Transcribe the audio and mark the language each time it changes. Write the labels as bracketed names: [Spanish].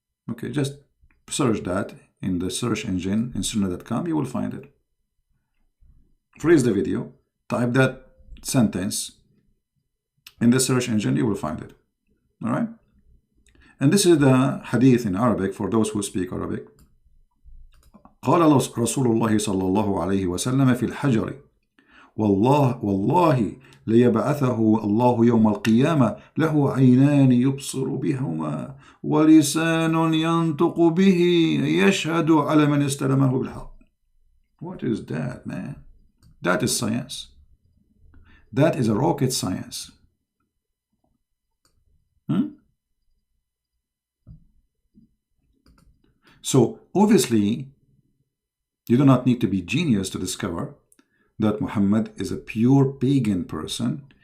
[English] Okay, just search that in the search engine in sunnah.com, you will find it. Freeze the video, type that sentence in the search engine, you will find it. All right? And this is the hadith in Arabic for those who speak Arabic. [Arabic] قال رسول الله صلى الله عليه وسلم في الحجر والله ليبعثه الله يوم القيامة له عينان يبصر بهما ولسان ينطق به يشهد على من استلمه بالحق. [English] What is that, man? That is science. That is a rocket science. So obviously, you do not need to be genius to discover that Muhammad is a pure pagan person.